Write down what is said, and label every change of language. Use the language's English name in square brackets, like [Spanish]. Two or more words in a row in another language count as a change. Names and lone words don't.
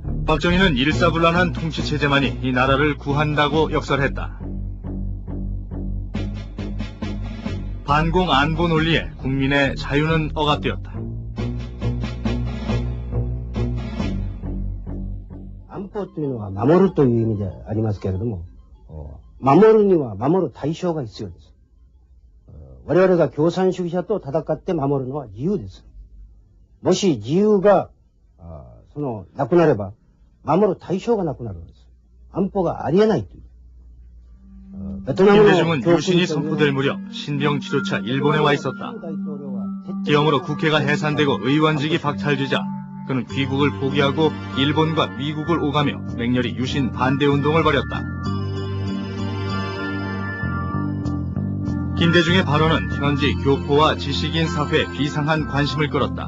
[Korean] 박정희는 일사불란한 통치체제만이 이 나라를 구한다고 역설했다. 반공 안보 논리에 국민의 자유는 억압되었다. [Japanese] 安保というのは守るという意味でありますけれども、守るには守る対象が必要です。我々が共産主義者と戦って守るのは自由です。もし自由がなくなれば守る対象がなくなるんです。安保がありえないという。 [Korean] 김대중은 유신이 선포될 무렵 신병 지도차 일본에 와 있었다. 기염으로 국회가 해산되고 의원직이 박탈되자 그는 귀국을 포기하고 일본과 미국을 오가며 맹렬히 유신 반대운동을 벌였다. 김대중의 발언은 현지 교포와 지식인 사회에 비상한 관심을 끌었다.